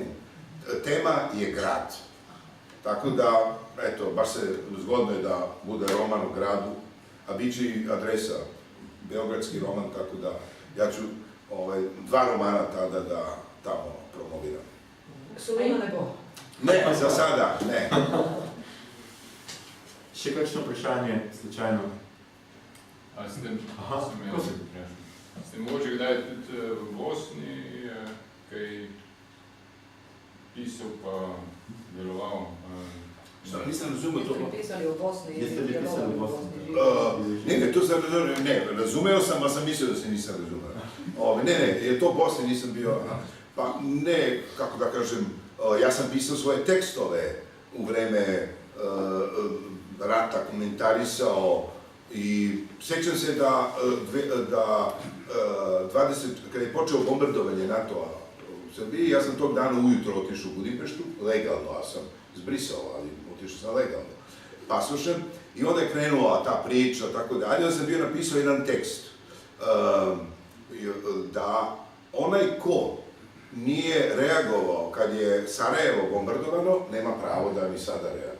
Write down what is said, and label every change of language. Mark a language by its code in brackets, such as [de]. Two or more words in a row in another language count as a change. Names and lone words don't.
[sr] Tema je grad. Tako da, eto, baš se zgodno je da bude roman u gradu, a bit će i adresa, beogradski roman, tako da ja ću 2 romana tada da tamo promoviram. [sl] Sulejman ne bo? [sr] Ne, za sada, ne. [sl] Še kakšno vprašanje, slučajno? Ste mogoče kdaj tudi v Bosni kaj pisal pa deloval? Nisem razumel to. [sr] Jeste li pisali v Bosni? Jeste li pisali v Bosni? [sl] Ne, to sem razumel, ne, razumel sem, a sem mislil, da se nisem razumel. [sr] Ne, je to v Bosni nisem bio, pa ne, kako da kažem, ja sam pisao svoje tekstove u vreme rata, komentarisao i sjećam se da 20, kada je počeo bombardovanje NATO-a u Srbiji, ja sam tog dana ujutro otišao u Budimpeštu, legalno, a sam zbrisao, ali otišao sam legalno, pasošem, i onda je krenula ta priča, tako dalje, onda sam bio napisao jedan tekst, da onaj ko nije reagovao kad je Sarajevo bombardovano, nema pravo da mi sada reaguje.